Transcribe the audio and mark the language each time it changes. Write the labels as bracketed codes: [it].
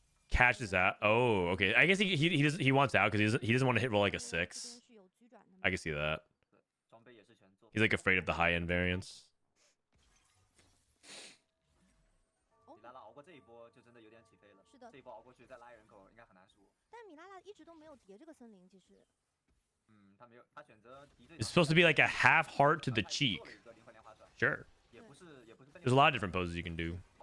[en] cashes out. Oh, okay. I guess he wants out because he doesn't want to hit roll like a 6. I can see that. He's like afraid of the high end variants. [zh] 米拉拉熬过这一波就真的有点起飞了。是的，这一波熬过去再拉人口应该很难输。但米拉拉一直都没有叠这个森林，其实。他没有，他选择敌对。 [en] It's supposed to be like a half heart to the cheek. Sure. There's a lot of different poses you can do.